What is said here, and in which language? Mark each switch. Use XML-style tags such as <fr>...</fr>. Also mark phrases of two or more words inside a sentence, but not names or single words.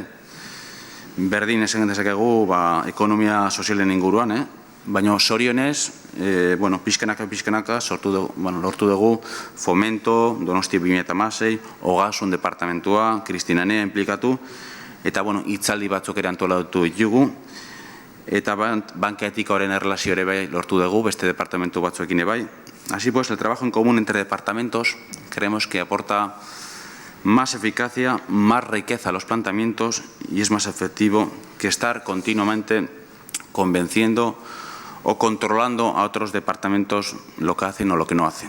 <eu>Berdin esan dezakegu ekonomia sozialen inguruan, baina zorionez, pixkanaka lortu dugu Fomento, Donostia 2016, Ogasun departamentua, Kristinanea implikatu, eta hitzaldi batzuk ere antolatu ditugu, eta banka etika horren erlazio ere bai lortu dugu, beste departamentu batzuekin ere bai.</eu> <es>Así pues, el trabajo en común entre departamentos creemos que aporta más eficacia, más riqueza a los planteamientos y es más efectivo que estar continuamente convenciendo o controlando a otros departamentos lo que hacen o lo que no hacen.</es>